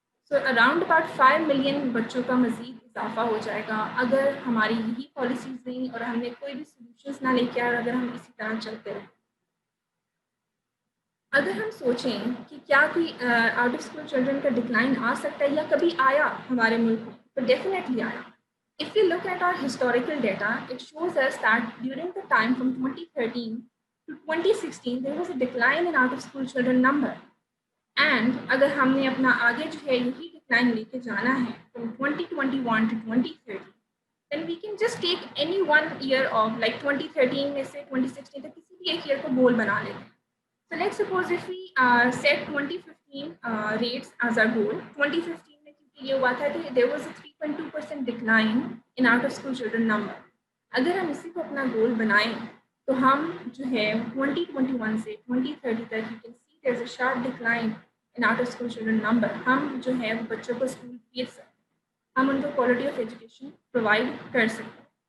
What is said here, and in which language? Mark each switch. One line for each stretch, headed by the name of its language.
Hindi: So around about 5 million बच्चों का मज़ीद इजाफा हो जाएगा अगर हमारी यही पॉलिसीज़ नहीं और हमने कोई भी सोल्यूशंस ना लेके आए, अगर हम इसी तरह चलते रहें। अगर हम सोचें कि क्या कोई आउट ऑफ स्कूल चिल्ड्रन का डिक्लाइन आ सकता है या कभी आया हमारे मुल्क में, तो डेफिनेटली आया।
English: If we look at our historical data, it shows us that during the time from 2013 to 2016, there was a decline in out of school children number.
Hindi: And अगर हमने अपना आगे जो है यही डिक्लाइन लेके जाना है
English: from 2021 to 2030, then we can just take any one year of like
Hindi: 2013 में से 2016 तक किसी भी एक ईयर को गोल बना लेते हैं।
English: So let's suppose if we set 2015 rates as our goal.
Hindi: 2015 में क्योंकि ये हुआ था कि
English: there was a 3.2% decline in out of school children number.
Hindi: अगर हम इसी को अपना गोल बनाएं तो हम जो है 2021 से 2030 तक
English: you can see there's a sharp decline in out of school children number.
Hindi: हम जो है बच्चों को स्कूल भेज सकते हैं, हम उनको क्वालिटी ऑफ एजुकेशन प्रोवाइड कर सकते हैं.